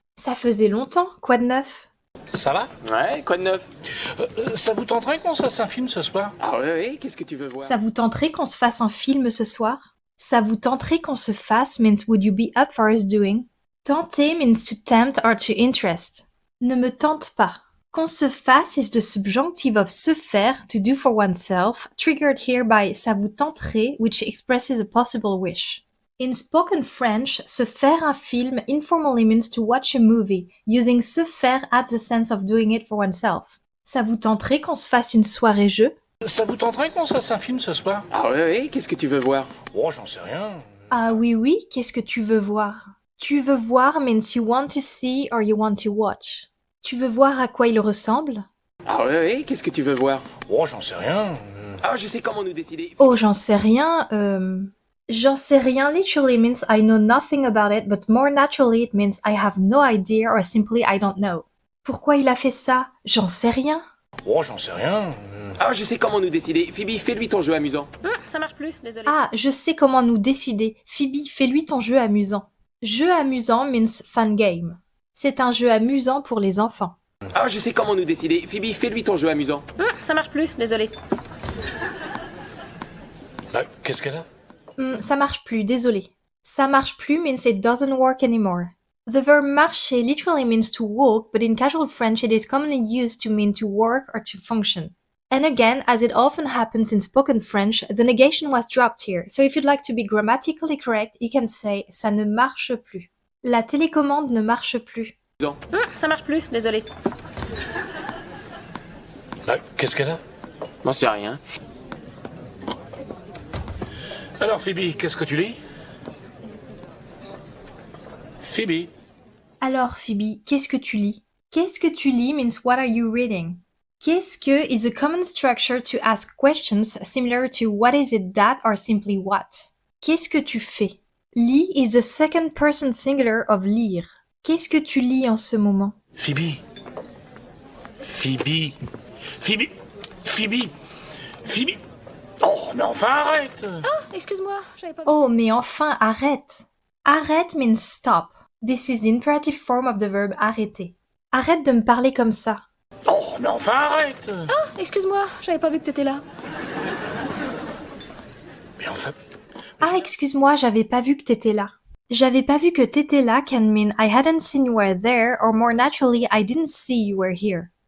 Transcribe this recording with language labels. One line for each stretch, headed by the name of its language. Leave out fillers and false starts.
French: Ça faisait longtemps, quoi de neuf? Ça va? Ouais, quoi de neuf? Ça vous tenterait qu'on se fasse un film ce soir? Ah oui, qu'est-ce que tu veux voir? Ça vous tenterait qu'on se fasse un film ce soir? Ça vous tenterait qu'on se fasse
English: means would you be up for us doing? Tenter means to tempt or to interest.
French: Ne me tente pas.
English: Qu'on se fasse is the subjunctive of se faire, to do for oneself, triggered here by
French: ça vous tenterait,
English: which expresses a possible wish. In spoken French,
French: se faire un film
English: informally means to watch a movie, using se faire adds the sense of doing it for oneself.
French: Ça vous tenterait qu'on se fasse une soirée jeu? Ça vous tenterait qu'on se fasse un film ce soir? Ah oui, qu'est-ce que tu veux voir? Oh, j'en sais rien. Ah oui oui, qu'est-ce que tu veux voir? Tu veux voir
English: means you want to see or you want to watch.
French: Tu veux voir à quoi il ressemble? Ah oui, qu'est-ce que tu veux voir? Oh, j'en sais rien. Ah, je sais comment nous décider. Oh, j'en sais rien,
English: J'en sais rien literally means I know nothing about it, but more naturally it means I have no idea or simply I don't know.
French: Pourquoi il a fait ça? J'en sais rien. Oh, j'en sais rien. Ah, je sais comment nous décider. Phoebe, fais-lui ton jeu amusant. Ça marche plus, désolé. Ah, je sais comment nous décider. Phoebe, fais-lui ton jeu amusant. Jeu amusant
English: means fun game.
French: C'est un jeu amusant pour les enfants. Ah, je sais comment nous décider. Phoebe, fais-lui ton jeu amusant. Ça marche plus, désolé. Qu'est-ce qu'elle a? Ça marche plus, désolé. Ça marche plus
English: means it doesn't work anymore. The verb marcher literally means to walk, but in casual French it is commonly used to mean to work or to function. And again, as it often happens in spoken French, the negation was dropped here. So if you'd like to be grammatically correct, you can say
French: ça ne marche plus. La télécommande ne marche plus. Ça marche plus, désolé. Qu'est-ce qu'elle a? J'en sais rien. Alors, Phoebe, qu'est-ce que tu lis? Phoebe. Alors, Phoebe, qu'est-ce que tu lis? Qu'est-ce que tu lis
English: means what are you reading? Qu'est-ce que is a common structure to ask questions similar to what is it that or simply what.
French: Qu'est-ce que tu fais?
English: Lis is the second person singular of lire.
French: Qu'est-ce que tu lis en ce moment? Phoebe. Phoebe. Phoebe. Phoebe. Phoebe. Oh, mais enfin, arrête! Excuse-moi, j'avais pas... Oh, mais enfin, arrête! Arrête
English: means stop. This is the imperative form of the verb arrêter.
French: Arrête de me parler comme ça. Oh, mais enfin, arrête! Excuse-moi, j'avais pas vu que t'étais là. Mais enfin... Ah, excuse-moi, j'avais pas vu que t'étais là. J'avais pas vu que t'étais là
English: can mean I hadn't seen you were there, or more naturally, I didn't see you were here.